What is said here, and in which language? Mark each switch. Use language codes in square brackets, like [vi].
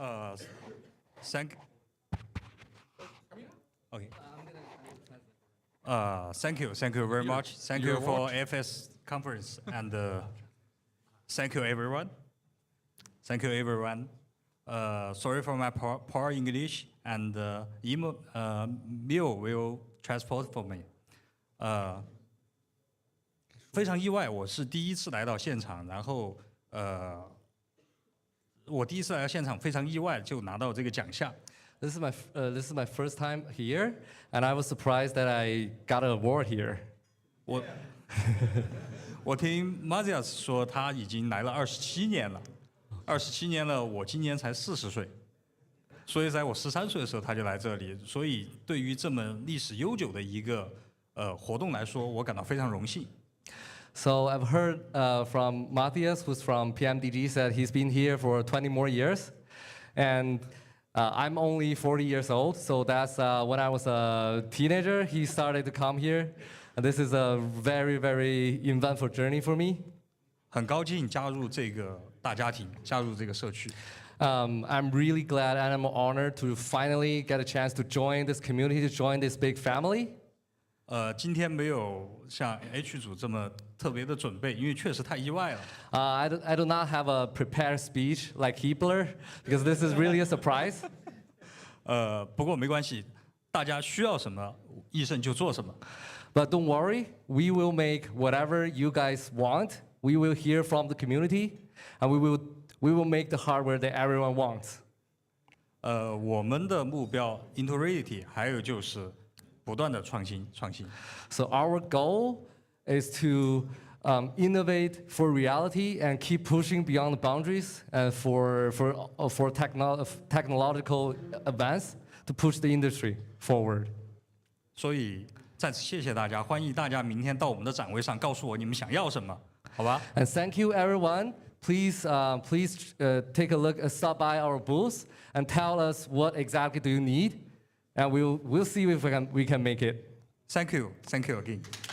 [en] Thank you very much. Thank you for FS conference, and thank you everyone. Thank you everyone. Sorry for my poor English, and Mio will transport for me. [zh] 非常意外，我是第一次来到现场，然后我第一次来到现场，非常意外就拿到这个奖项。 [en] This is my first time here, and I was surprised that I got an award here. [zh] 我听 Mazias 说他已经来了27年了，27年了，我今年才40岁，所以在我13岁的时候他就来这里，所以对于这么历史悠久的一个活动来说，我感到非常荣幸。 [en] So I've heard from Matthias, who's from PMDG, said he's been here for 20 more years, and I'm only 40 years old, so that's when I was a teenager, he started to come here. And this is a very, very eventful journey for me. [zh] 很高兴加入这个大家庭，加入这个社区。 [en] I'm really glad and I'm honored to finally get a chance to join this community, to join this big family. [zh] 今天没有像 H 组这么特别的准备，因为确实太意外了。 [en] I do not have a prepared speech like Hippler, because this is really a surprise. [zh] 不过没关系，大家需要什么，医生就做什么。 [en] But don't worry, we will make whatever you guys want. We will hear from the community, and we will make the hardware that everyone wants. [zh] 我们的目标 integrity 还有就是不断的创新。 [en] So our goal is to innovate for reality and keep pushing beyond the boundaries and for technological advance to push the industry forward. [zh] 所以再次谢谢大家，欢迎大家明天到我们的展位上告诉我你们想要什么，好吧？ [en] And thank you, everyone. Please take a look, stop by our booth and tell us what exactly do you need, and we'll see if we can make it. Thank you again.